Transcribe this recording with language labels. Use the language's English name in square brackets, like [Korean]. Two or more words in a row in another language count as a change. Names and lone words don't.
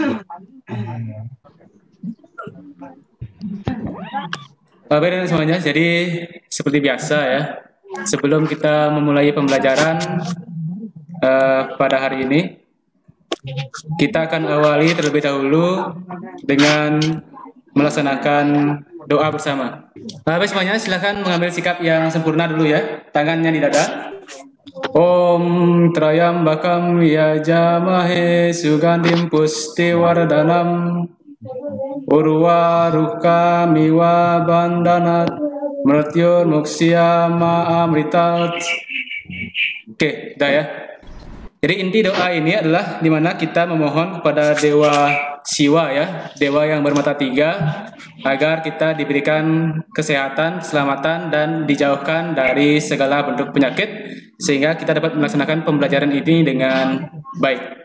[Indonesian] Baik semuanya, jadi seperti biasa ya, sebelum kita memulai pembelajaran pada hari ini, kita akan awali terlebih dahulu dengan melaksanakan doa bersama. Baik semuanya, silakan mengambil sikap yang sempurna dulu ya, tangannya di dada. [Sanskrit] ॐ त्र्यम्बकं यजामहे सुगन्धिं पुष्टिवर्धनम् उर्वारुक मिव बन्धनान् मृत्योर् मुक्षीय मामृतात्. [Indonesian] Oke, dah ya. Jadi inti doa ini adalah di mana kita memohon kepada Dewa Siwa ya, Dewa yang bermata tiga, agar kita diberikan kesehatan, keselamatan, dan dijauhkan dari segala bentuk penyakit, sehingga kita dapat melaksanakan pembelajaran ini dengan baik.